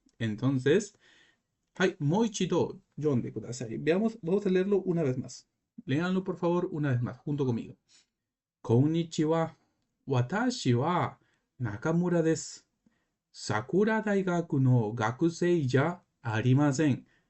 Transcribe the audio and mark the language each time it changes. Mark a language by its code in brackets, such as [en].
[es] Entonces, [ja] はい、もう一度読んでください。 [es] Veamos, vamos a leerlo una vez más. Léanlo por favor una vez más, junto conmigo. [ja] こんにちは。私は中村です。桜大学の学生じゃありません。